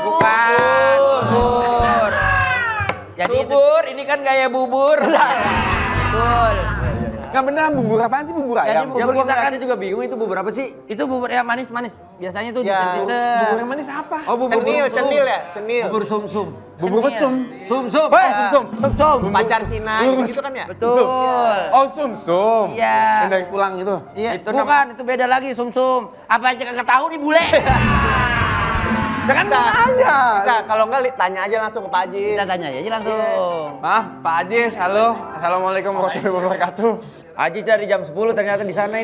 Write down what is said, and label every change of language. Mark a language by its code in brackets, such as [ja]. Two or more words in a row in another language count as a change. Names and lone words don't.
[id] Bukan. Bubur. Jadi itu Bubur, ini kan gaya bubur. betul. Nggak benar, bubur apaan sih? Bubur Jadi ayam. bubur kita kan juga bingung itu bubur apa sih? itu bubur yang manis-manis. Biasanya tuh Ya, dessert. Bubur yang manis apa? Oh, bubur cenil ya? Cenil. Bubur sum-sum. Bubur mesum. Sum-sum. Sum-sum. Pacar Cina gitu kan ya? Betul. Oh, sum-sum. Iya. Yang dari tulang itu. Iya, Itu bukan, itu beda lagi sum-sum. Apa aja kagak tahu nih bule. Bisa, kalau enggak tanya aja langsung ke Pak Haji. Kita tanya aja langsung. Maaf, Pak Ajis, halo. Assalamualaikum warahmatullahi wabarakatuh. Ajis dari jam 10 ternyata di sana ini.